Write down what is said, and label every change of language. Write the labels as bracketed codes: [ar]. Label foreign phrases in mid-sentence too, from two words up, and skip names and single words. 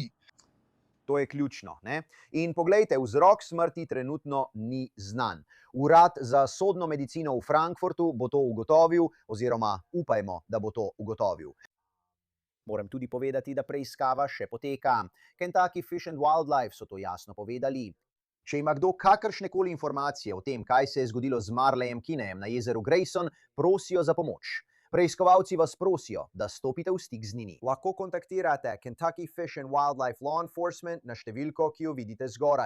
[sl] To je ključno, ne? In poglejte, vzrok smrti trenutno ni znan. Urad za sodno medicino v Frankfurtu bo to ugotovil, oziroma upajmo, da bo to ugotovil. Moram tudi povedati, da preiskava še poteka. Kentucky Fish and Wildlife so to jasno povedali. Če ima kdo kakršnekoli informacije o tem, kaj se je zgodilo z Marleyem Kineyem na jezeru Grayson, prosijo za pomoč. Preiskovalci vas prosijo, da stopite v stik z njimi. Lahko kontaktirate Kentucky Fish and Wildlife Law Enforcement na številko, ki jo vidite zgoraj.